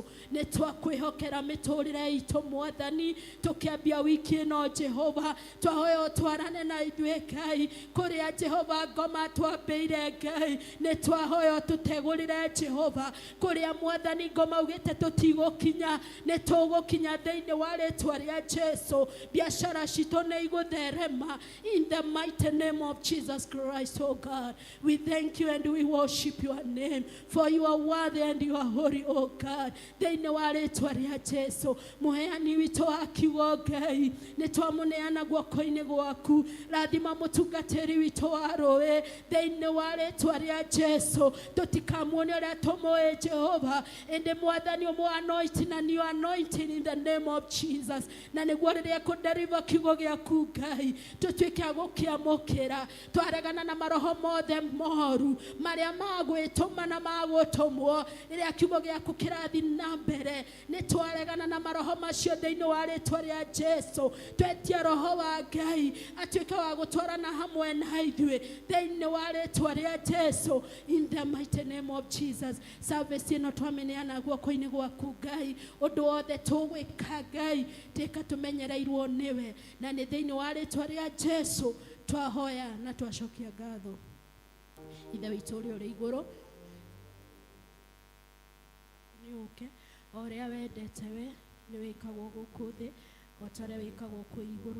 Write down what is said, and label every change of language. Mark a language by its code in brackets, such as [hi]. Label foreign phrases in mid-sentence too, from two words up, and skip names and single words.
[ki] Nĩ twakwĩhokera mĩtũrĩre itũ Mwathani, tũkĩambia wiki ĩno Jehova, twahoya ũtwarane na ithuĩ Ngai kũrĩa Jehova ngoma twambĩire Ngai. Nĩ twahoya tũtegũrĩre Jehova kũrĩa Mwathani ngoma ugĩte tũtigũkinya, nĩ tũgũkinya thĩinĩ wa rĩtwa rĩa Jesũ. Biacara citũ nĩ igũtherema [en] in the mighty name of Jesus Christ. Oh God, we thank you and we worship your name, for you are worthy and you are holy, oh God. [ki] Thĩinĩ wa rĩtwa rĩa Jesũ, mũheani witũ wa kiugo Ngai, nĩ twamũneana guoko-inĩ gwaku. Rathima mũtungatĩri witũ wa rũĩ thĩinĩ wa rĩtwa rĩa Jesũ. Tũtikamuone ũrĩa tũmũĩ Jehova, ĩndĩ Mwathani ũmũ-anointing na [en] new anointing in the name of Jesus. [ki] Na nĩguo rĩrĩa kũderiva kiugo gĩaku Ngai, tũtuĩke a gũkĩamũkĩra, twaregana na maroho mothe moru marĩa magwĩtũma na magũtũmwo rĩrĩa kiugo gĩaku kĩrathiĩ na mbere. Nĩ twaregana na maroho macio thĩinĩ wa rĩtwa rĩa Jesũ. Twetia roho wa Ngai atuĩke wa gũtwarana hamwe na ithuĩ thĩinĩ wa rĩtwa rĩa Jesũ, [en] in the mighty name of Jesus. [ki] Service ĩno twamĩneana guoko-inĩ gwaku Ngai, ũndũ wothe tũgwĩka Ngai tĩka tũmenyereirwo nĩwe, na nĩ thĩinĩ wa rĩtwa rĩa Jesũ twahoya na twacokia ngatho. Ithe witũ ũrĩa ũrĩ igũrũ, nĩũke o ũrĩa wendete we nĩ wĩkagwo gũkũ thĩ o ta ũrĩa wĩkagwo kũ igũrũ.